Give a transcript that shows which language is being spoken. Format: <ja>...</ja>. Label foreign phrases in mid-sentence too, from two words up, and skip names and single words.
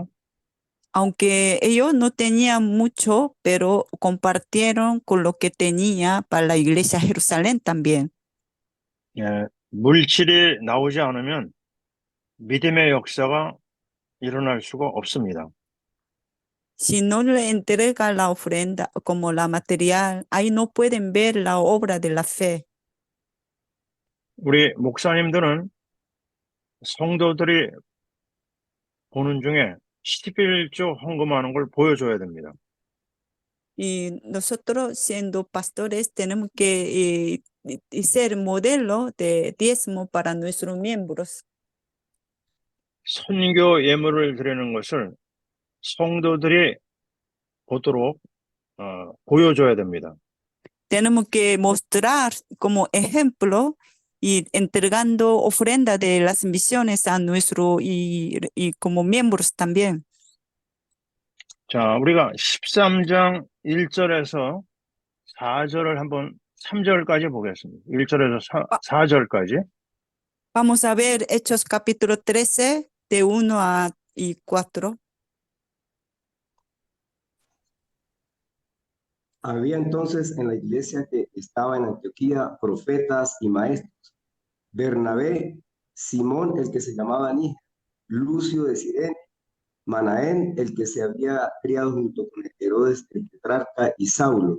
<es>Aunque ellos no tenían mucho, pero compartieron con lo que tenía para la iglesia de Jerusalén también.</es> <ko>물질이 나오지 않으면 믿음의 역사가 일어날 수가 없습니다.</ko> <es>Si no le entrega la ofrenda como la material, ahí no pueden ver la obra de la fe.</es> <ko>우리 목사님들은 성도들이 보는 중에 11조 헌금하는 걸 보여줘야 됩니다.</ko> <es>Y nosotros, siendo pastores, tenemos que y ser modelo de diezmo para nuestros miembros.</es> <ko>선교 예물을 드리는 것을 성도들이 보도록 보여줘야 됩니다.</ko> <es>Tenemos que mostrar como ejemplo y entregando ofrenda de las misiones a nuestro y como miembros también.</es> <ko>자, 우리가 13장 1절에서 4절을 한번 3절까지 보겠습니다. 1절에서 4절까지.</ko> <es>Vamos a ver Hechos capítulo 13, de 1 a 4. Había entonces en la iglesia que estaba en Antioquía profetas y maestros: Bernabé, Simón, el que se llamaba Níger, Lucio de Cirene, Manaén, el que se había criado junto con Herodes el tetrarca, y Saulo.</es>